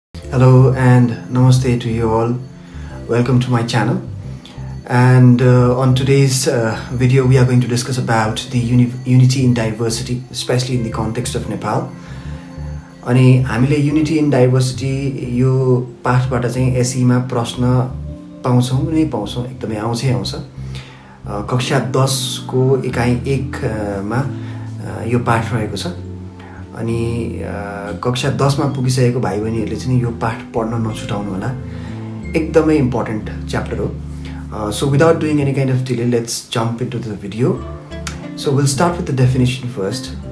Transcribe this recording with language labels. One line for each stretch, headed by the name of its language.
English: Hello and namaste to you all. Welcome to my channel. And on today's video, we are going to discuss about the unity in diversity, especially in the context of Nepal.
Nepali: अनि हामीले unity in diversity यो पाठबाट चाहिँ एसई मा प्रश्न पाउँछौं नै पाउँछौं, एकदमै आउँछ। कक्षा 10 को इकाइ 1 मा यो पाठ रहेको छ। अनि कक्षा 10 मा पुगिसकेको भाइ बहिनीहरुले चाहिँ यो पाठ पढ्न नछुटाउनु होला, एकदमै इम्पोर्टेन्ट च्याप्टर हो।
English: So without doing any kind of delay, let's jump into the video. So we'll start with the definition first.